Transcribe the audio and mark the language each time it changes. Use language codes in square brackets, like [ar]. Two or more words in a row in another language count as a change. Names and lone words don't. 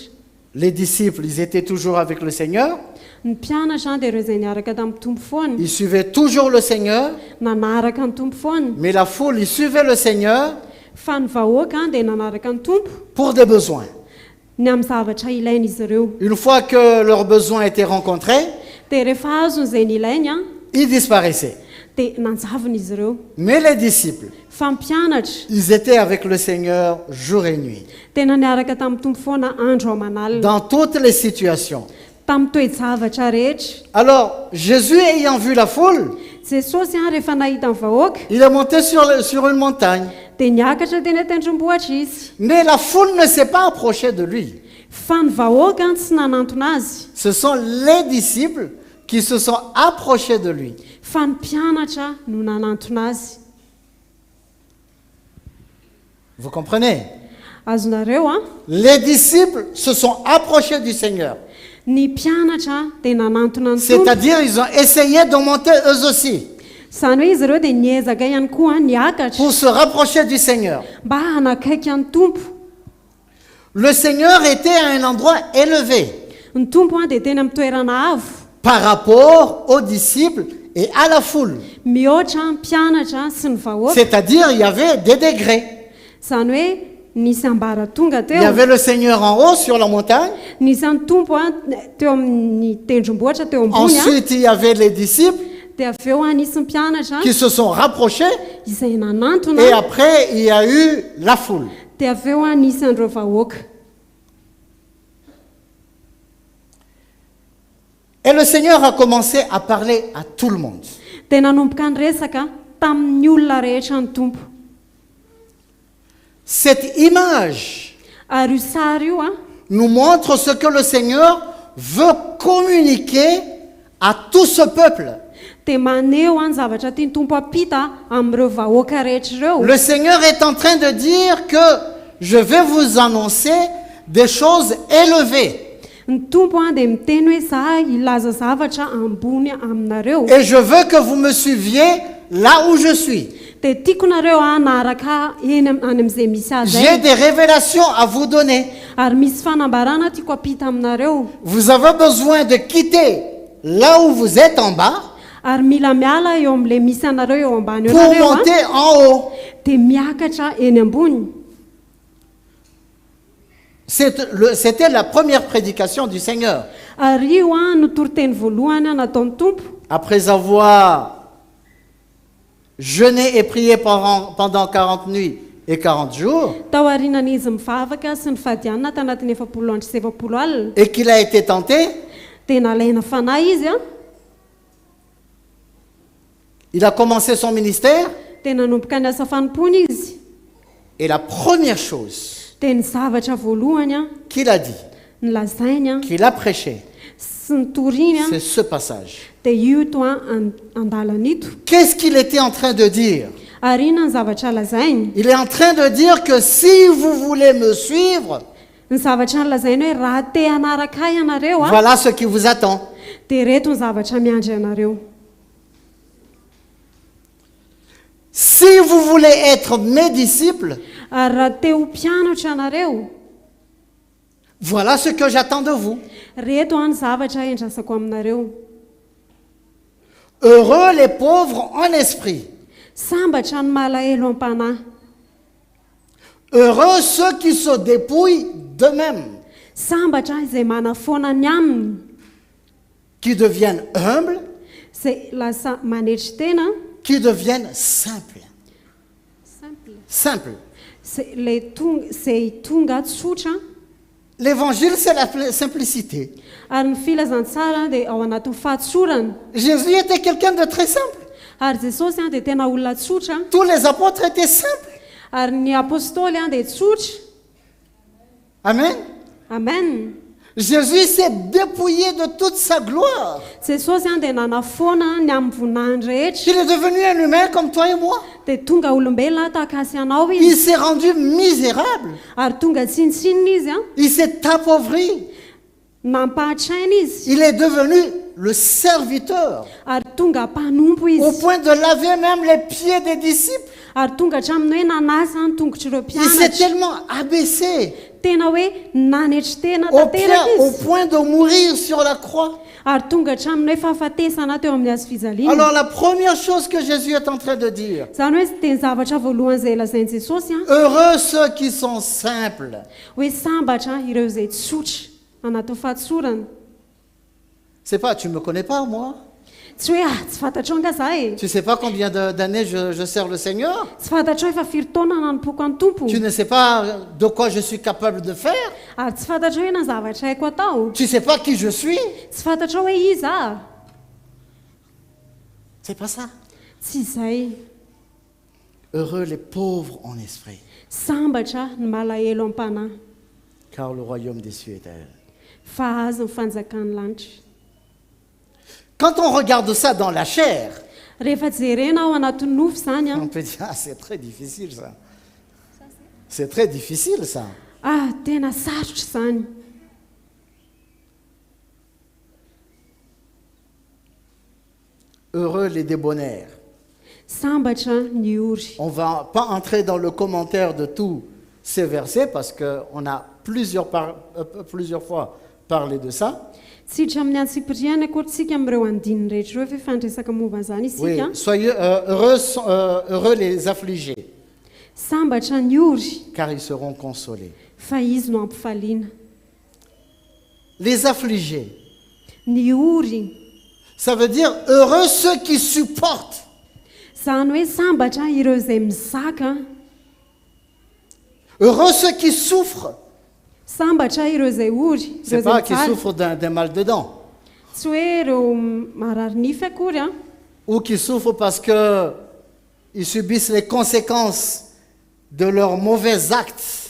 [fr] Les disciples, ils étaient toujours avec le Seigneur. [mg] Ny mpianatra dia ireo izay niaraka tamin'ny tompo foana. [fr] Ils suivaient toujours le Seigneur, [mg] Nanaraka ny tompo foana. [fr] mais la foule, ils suivaient le Seigneur [mg] Fa ny vahoaka dia nanaraka ny tompo [fr] pour des besoins. [mg] ny amin'ny zavatra ilain'izy ireo. [fr] Une fois que leurs besoins étaient rencontrés, [mg] Dia rehefa azony izay nilainy [fr] ils disparaissaient. [mg] dia nanjavona izy ireo. [fr] Mais les disciples, [mg] Fa ny mpianatra [fr] ils étaient avec le Seigneur jour et nuit, [mg] tena niaraka tamin'ny tompo foana andro aman'alina. [fr] dans toutes les situations. [mg] Tamin'ny toe-javatra rehetra. [fr] Alors, Jésus ayant vu la foule, [mg] Jesosy rehefa nahita ny vahoaka [fr] il est monté sur une montagne. [mg] dia niakatra teny an-tendrombohitra izy. [fr] Mais la foule ne s'est pas approchée de lui. [mg] Fa ny vahoaka tsy nanantona azy. [fr] Ce sont les disciples qui se sont approchés de lui. [mg] Fa ny mpianatra no nanantona azy. [fr] Vous comprenez? [mg] Azonareo [fr] Les disciples se sont approchés du Seigneur. [mg] ny mpianatra dia nanantona ny tompo. [fr] C'est-à-dire, ils ont essayé de monter eux aussi [mg] Izany hoe izy ireo dia niezaka ihany koa niakatra [fr] pour se rapprocher du Seigneur. [mg] mba hanakaiky ny tompo. [fr] Le Seigneur était à un endroit élevé [mg] Ny tompo dia teny amin'ny toerana avo [fr] par rapport aux disciples et à la foule. [mg] mihoatra ny mpianatra sy ny vahoaka. [fr] C'est-à-dire, il y avait des degrés. [mg] Izany hoe nisy ambaratonga [fr] Il y [mg] teo. [fr] avait le Seigneur en haut sur la montagne. [mg] Nisy ny tompo teo amin'ny tendrombohitra teo ambony [fr] Ensuite, il y avait les disciples [mg] dia avy eo nisy ny mpianatra [fr] qui se sont rapprochés. [mg] izay [fr] Et [mg] nanantona [fr] après, il y a eu la foule. [mg] dia avy eo nisy andreo vahoaka. [fr] Et le Seigneur a commencé à parler à tout le monde. [mg] Dia nanomboka ny resaka tamin'ny olona rehetra ny tompo. [fr] Cette image [mg] Ary io sary io [fr] nous montre ce que le Seigneur veut communiquer à tout ce peuple. [mg] dia maneho ny zavatra tiany tompo apita amin'ireo vahoaka rehetra ireo. [fr] Le Seigneur est en train de dire que je vais vous annoncer des choses élevées. [mg] Ny tompo dia miteny hoe za ilaza zavatra ambony aminareo. [fr] Et je veux que vous me suiviez là où je suis. [mg] Dia tiako nareo naaraka eny any amin'izay misy azy [fr] J'ai ay. des révélations à vous donner. [mg] Ary misy fanambarana tiako apita aminareo. [fr] Vous avez besoin de quitter là où vous êtes en bas [mg] Ary mila miala eo amin'ilay misy anareo eo ambany eo [fr] pour [mg] nareo [fr] monter en haut. [mg] dia miakatra eny ambony. [fr] C'était la première prédication du Seigneur. [mg] Ary io no toriteny voalohany nataon'ny tompo. [fr] Après avoir jeûné et prié pendant 40 nuits et 40 jours, [mg] Tao aorianan'izy mivavaka sy ny fadianina tanatin'ny 70 andro sy 70 alina [fr] et qu'il a été tenté, [mg] dia nalaina fanahy izy [fr] il a commencé son ministère. [mg] dia nanomboka ny asa fanompony izy. [fr] Et la première chose [mg] Dia ny zavatra voalohany [fr] qu'il a dit, [mg] ny lazainy [fr] qu'il a prêché, [mg] sy ny toriny [fr] c'est ce passage. [mg] dia io to andalana ito. [fr] Qu'est-ce qu'il était en train de dire? [mg] Ary inona ny zavatra lazainy? [fr] Il est en train de dire que si vous voulez me suivre, [mg] Ny zavatra ny lazainy hoe raha te hanaraka ahy ianareo [fr] voilà ce qui vous attend. [mg] dia reto ny zavatra miandry ianareo. [fr] Si vous voulez être mes disciples, [mg] Ary raha te ho mpianatra ianareo, [fr] voilà ce que j'attends de vous. [mg] reto ny zavatra endrasako aminareo. [fr] Heureux les pauvres en esprit. [mg] Sambatra ny malahelo am-panahy. [fr] Heureux ceux qui se dépouillent d'eux-mêmes, [mg] Sambatra izay manafoana ny aminy, [fr] qui deviennent humbles, [mg] izay lasa manetry tena, [fr] qui deviennent simples. simple, Simples. [mg] izay tonga tsotra. [fr] L'évangile, c'est la simplicité. [mg] Ary ny filazantsara dia ao anatin'ny fahatsorana. [fr] Jésus était quelqu'un de très simple. [mg] Ary Jesosy dia tena olona tsotra. [fr] Tous les apôtres étaient simples. [mg] Ary ny apôstôly dia tsotra. [fr] Amen. [mg] Amen. [fr] Jésus s'est dépouillé de toute sa gloire. [mg] Jesosy dia nanafoana ny amin'ny voninahiny rehetra. [fr] Il est devenu un humain comme toi et moi. [mg] Dia tonga olombelona tahaka sy anao [fr] Il [mg] izy. [fr] s'est rendu misérable. [mg] Ary tonga tsinitsinina izy [fr] Il s'est appauvri. [mg] nampahatraina izy. [fr] Il est devenu le serviteur. [mg] Ary tonga mpanompo [fr] Au [mg] izy. [fr] point de laver même les pieds des disciples. [mg] ary tonga hatraminy hoe nanasa ny tongotry ireo [fr] Il s'est [mg] mpianatra [fr] tellement abaissé [mg] tena hoe nanetry tena [fr] au [mg] tanteraka izy [fr] point de mourir sur la croix. [mg] ary tonga hatraminy hoe fahafatesana teo amin'ny hazo fijaliana [fr] Alors la première chose que Jésus est en train de dire, [mg] zany hoe teny zavatra voalohany izay lazainy Jesosy a [fr] heureux ceux qui sont simples. [mg] hoe sambatra ireo izay tsotra anatao fahatsorana [fr] C'est pas, tu me connais pas moi? [mg] tsy hoe tsy fantatrao nga za e [fr] Tu sais pas combien d'années je sers le Seigneur? [mg] tsy fantatrao efa firy taona nanompoako any tompo [fr] Tu ne sais pas de quoi je suis capable de faire? [mg] ary tsy fantatrao hoe na zavatra haiko atao [fr] Tu sais pas qui je suis? [mg] tsy fantatrao hoe iza [fr] C'est pas ça. [mg] tsy izay [fr] Heureux les pauvres en esprit, [mg] sambatra ny malahelo am-panahy [fr] car le royaume des cieux est à eux. [mg] fa azy ny fanjakan'ny lanitra [fr] Quand on regarde ça dans la chair, [mg] rehefa jerena ao anatin'ny nofo zany a [fr] on peut dire, ah, c'est très difficile ça. C'est très difficile ça. [mg] ah tena sarotra zany [fr] Heureux les débonnaires. [mg] sambatra ny ory [fr] On ne va pas entrer dans le commentaire de tous ces versets parce qu'on a plusieurs fois parlé de ça. [mg] tsy hiditra amin'ny antsipiriana akorytsika amin'ireo andininy rehetra ireo fifandresaka momba zany [fr] Oui, [mg] isika [fr] soyez heureux les affligés, [mg] sambatra ny ory [fr] car ils seront consolés. [mg] fa izy no ampifaliana [fr] Les affligés, [mg] ny ory [fr] ça veut dire heureux ceux qui supportent. [mg] zany hoe sambatra ireo izay mizaka [fr] Heureux ceux qui souffrent. [mg] sambatra ireo izay ory ireo [fr] C'est pas [mg] izay [fr] qui [mg] mijaly [fr] souffrent d'un mal de dents [mg] tsy hoe ireo marary nify akory a [fr] ou qui souffrent parce que ils subissent les conséquences de leurs mauvais actes.